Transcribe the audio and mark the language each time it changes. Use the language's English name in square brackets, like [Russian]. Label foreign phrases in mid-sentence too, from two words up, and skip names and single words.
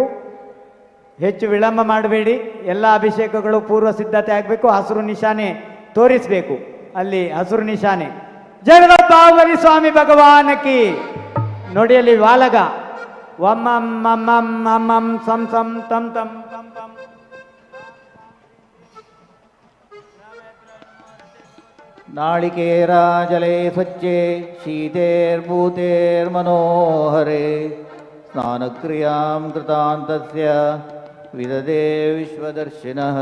[Kannada] ಹೆಚ್ಚು ವಿಳಂಬ ಮಾಡಬೇಡಿ. ಎಲ್ಲ ಅಭಿಷೇಕಗಳು ಪೂರ್ವ ಸಿದ್ಧತೆ ಆಗಬೇಕು. ಹಸಿರು ನಿಶಾನೆ ತೋರಿಸಬೇಕು. ಅಲ್ಲಿ ಹಸಿರು ನಿಶಾನೆ. ಜಯ ಬಾಹುಬಲಿ ಸ್ವಾಮಿ ಭಗವಾನಕಿ. ನೋಡಿ ಅಲ್ಲಿ ವಾಲಗ [Sanskrit] ವಮ್ಮಂ ಮಮ್ಮಂ ಮಮ್ಮಂ ಸಂ ಸಂ ತಂ ತಂ ತಂ ತಂ. ನಾಳಿಕೇರಾಜಲೆ ಸ್ವಚ್ಛೆ ಶೀತೇರ್ಭೂತೇರ್ಮನೋಹರೆ ಸ್ನಾನಕ್ರಿಯಾಂ ಕೃತಾಂತಸ್ಯ ವಿದದೆ ವಿಶ್ವದರ್ಶಿನಃ.